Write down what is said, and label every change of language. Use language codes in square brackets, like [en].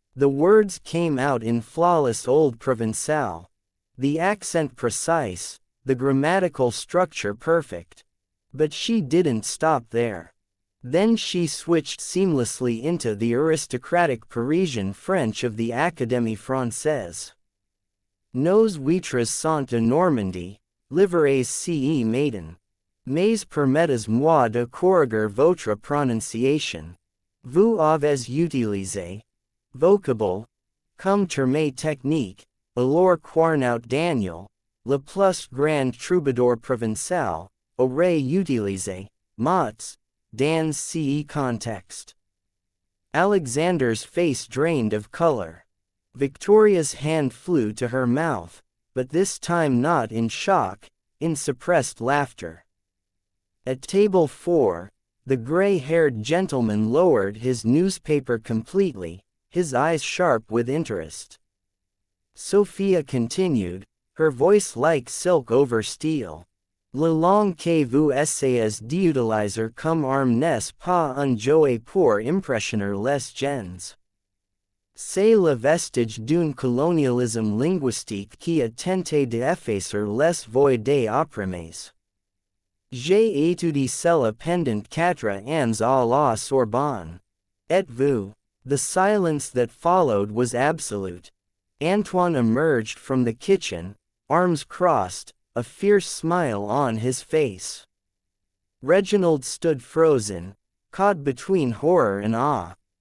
[en] The words came out in flawless old Provençal. The accent precise, the grammatical structure perfect. But she didn't stop there. Then she switched seamlessly into the aristocratic Parisian French of the Académie Française. [fr] "Nos waitress sont de Normandie, livrées ce matin. Mais permettez-moi de corriger votre prononciation. Vous avez utilisé vocable comme terme technique, alors Quarnout Daniel, le plus grand troubadour provençal, aurait utilisé mots dans ce contexte." [en] Alexander's face drained of color. Victoria's hand flew to her mouth, but this time not in shock, in suppressed laughter. At table 4, the gray-haired gentleman lowered his newspaper completely, his eyes sharp with interest. Sophia continued, her voice like silk over steel. [fr] "La langue que vous essayez d'utiliser comme arme n'est pas un jouet pour impressionner les gens. C'est le vestige d'un colonialisme linguistique qui a tenté d'effacer les voix des opprimés. J'ai étudié cela pendant 4 ans à la Sorbonne. Et vous?" [en] The silence that followed was absolute. Antoine emerged from the kitchen, arms crossed, a fierce smile on his face. Reginald stood frozen, caught between horror and awe.